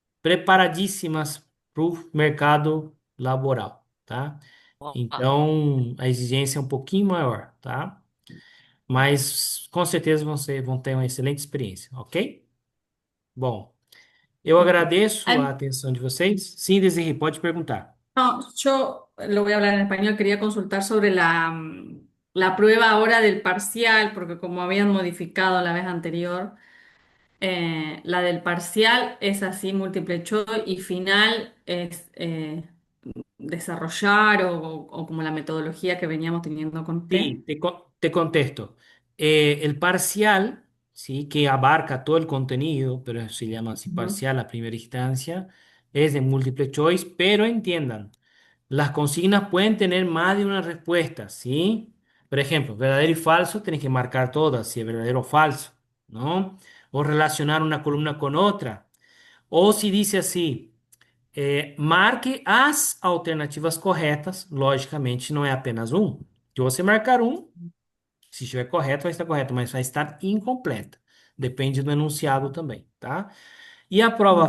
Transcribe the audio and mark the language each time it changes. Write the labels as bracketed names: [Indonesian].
[Portuguese] preparadíssimas para o mercado laboral, tá? Uau. Então, a exigência é um pouquinho maior, tá? Mas com certeza vocês vão ter uma excelente experiência, ok? Bom, eu agradeço a Ay, atenção de vocês. Sim, Desirê, pode perguntar. [Spanish] no, yo lo voy a hablar en español. Quería consultar sobre la prueba ahora del parcial, porque como habían modificado la vez anterior, la del parcial es así, múltiple choice, y final es desarrollar o como la metodología que veníamos teniendo con usted. Sí, te contesto. El parcial, sí, que abarca todo el contenido, pero se llama así Ujú. parcial a primera instancia, es de múltiple choice, pero entiendan, las consignas pueden tener más de una respuesta, ¿sí? Por ejemplo, verdadero y falso, tienes que marcar todas, si es verdadero o falso, ¿no? O relacionar una columna con otra. O si dice así, [Portuguese] marque as alternativas corretas, logicamente não é apenas um. Se você marcar um, se estiver correto, vai estar correto, mas vai estar incompleta. Depende do enunciado também, tá? E a prova